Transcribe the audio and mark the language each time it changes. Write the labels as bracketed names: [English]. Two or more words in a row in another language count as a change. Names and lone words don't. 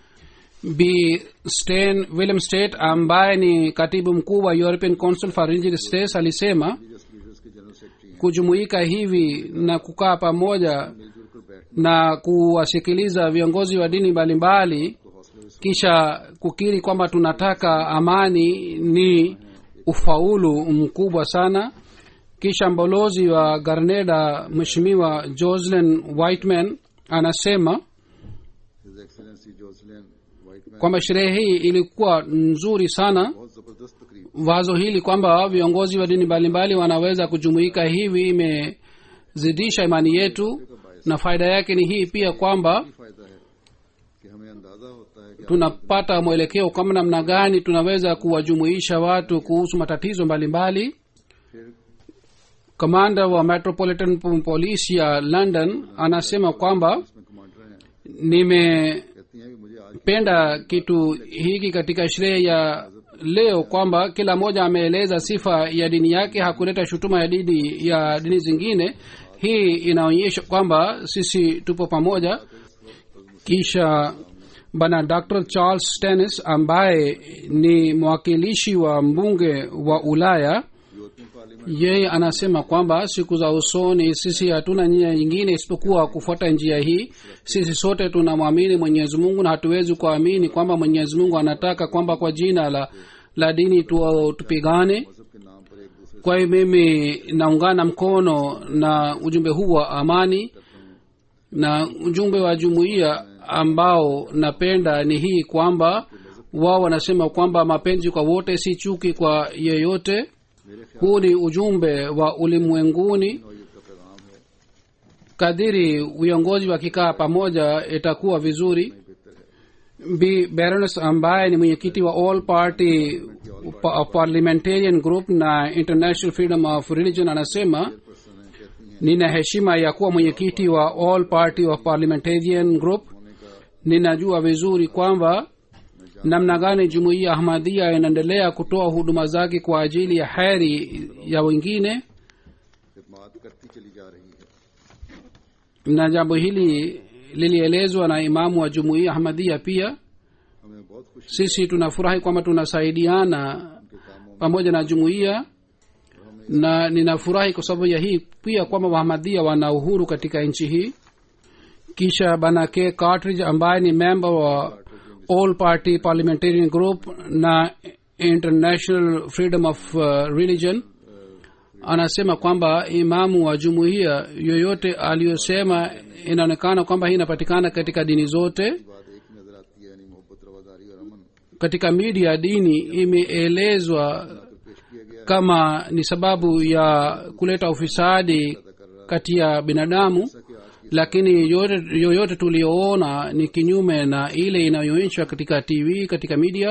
[Swahili] William State ambaye ni katibu mkuu wa European Council for Religious States alisema kujumuika hivi na kukaa pamoja na kuwasikiliza viongozi wa dini mbalimbali kisha kukiri kwamba tunataka amani ni ufaulu mkubwa sana. Kisha mbalozi wa Grenada Mheshimiwa Jocelyn Whiteman anasema [Urdu] ایکسیلینسی جوسلن وائٹمین [Swahili] kwamba sherehe hii ilikuwa nzuri sana. [Urdu] بہت زبردست تقریب [Swahili] Wazo hili kwamba viongozi wa dini mbalimbali wanaweza kujumuika hivi imezidisha imani yetu, na faida yake ni hii pia kwamba [Urdu] فائدہ ہے کہ ہمیں اندازہ ہوتا ہے کہ [Swahili] tunapata mwelekeo kama namna gani tunaweza kuwajumuisha watu kuhusu matatizo mbalimbali. [Urdu] پھر [Swahili] Kamanda wa Metropolitan Police ya London anasema kwamba [Urdu] اس میں کمانڈر ہیں کہتی ہیں کہ مجھے آج [Swahili] nimependa kitu hiki katika sherehe ya leo kwamba kila mmoja ameeleza sifa ya dini yake, hakuleta shutuma ya dini zingine. Hii inaonyesha kwamba sisi tupo pamoja. Kisha bwana Dr. Charles Stennis ambaye ni mwakilishi wa mbunge wa Ulaya, [English] European Parliament [Swahili] yeye anasema kwamba siku za usoni sisi hatuna njia nyingine isipokuwa kufuata njia hii. Sisi sote tunamwamini Mwenyezi Mungu na hatuwezi kuamini kwamba Mwenyezi Mungu anataka kwamba kwa jina la dini tupigane. [Urdu] مذہب کے نام پر ایک دوسرے [Swahili] Kwa hiyo mimi naungana mkono na ujumbe huu wa amani, na ujumbe wa jumuiya ambao napenda ni hii kwamba wao wanasema kwamba mapenzi kwa wote, si chuki kwa yeyote. Huu ni ujumbe wa ulimwenguni. [Urdu] نوعیت کا پیغام ہے [Swahili] Kadiri viongozi wakikaa pamoja itakuwa vizuri. [Urdu] بہتر ہے [Swahili] Bi Baroness ambaye ni mwenyekiti wa All Party Parliamentarian Group na International Freedom of Religion anasema, [Urdu] پرسن ہے کہتی ہیں [Swahili] nina heshima ya kuwa mwenyekiti wa All Party of Parliamentarian Group. [Urdu] ہونے کا [Swahili] Ninajua vizuri kwamba namna gani jumuiya Ahmadiyya inaendelea kutoa huduma zake kwa ajili ya heri ya wengine, [Urdu] خدمت کرتی چلی جا رہی ہے [Swahili] na jambo hili lilielezwa na imamu wa jumuiya Ahmadiyya pia. [Urdu] ہمیں بہت خوشی [Swahili] Sisi tunafurahi kwamba tunasaidiana [Urdu] کے کاموں [Swahili] pamoja na jumuiya, na ninafurahi kwa sababu ya hii pia kwamba Wahamadia wana uhuru katika nchi hii. Kisha bana K Cartridge ambaye ni member wa All Party Parliamentarian Group na International Freedom of Religion anasema kwamba imamu wa jumuiya yoyote aliyosema inaonekana kwamba hii inapatikana katika dini zote. [Urdu] بات ایک ہی نظر آتی ہے، یعنی محبت، رواداری اور امن [Swahili] Katika media dini imeelezwa [Urdu] پیش کیا گیا [Swahili] kama ni sababu ya kuleta ufisadi kati ya binadamu, lakini yoyote tulioona ni kinyume na ile inayoonyeshwa katika TV, katika media.